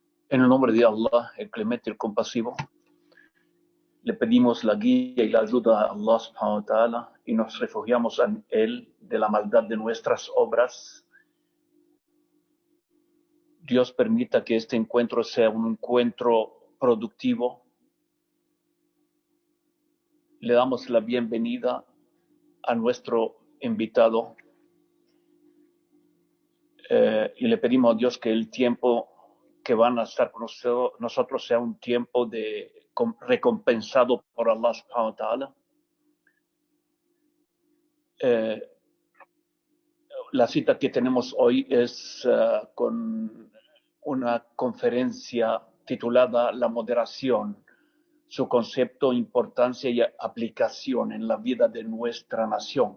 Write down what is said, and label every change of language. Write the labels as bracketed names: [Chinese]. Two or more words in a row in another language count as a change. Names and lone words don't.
[Spanish] En el nombre de Allah, el clemente, el compasivo, le pedimos la guía y la ayuda a Allah [Arabic] سبحانه وتعالى [Spanish] y nos refugiamos en Él de la maldad de nuestras obras. Dios permita que este encuentro sea un encuentro productivo. Le damos la bienvenida a nuestro invitado y le pedimos a Dios que el tiempo que van a estar con nosotros sea un tiempo recompensado por Allah [Arabic] سبحانه وتعالى. [Spanish] La cita que tenemos hoy es con una conferencia titulada La moderación, su concepto, importancia y aplicación en la vida de nuestra nación.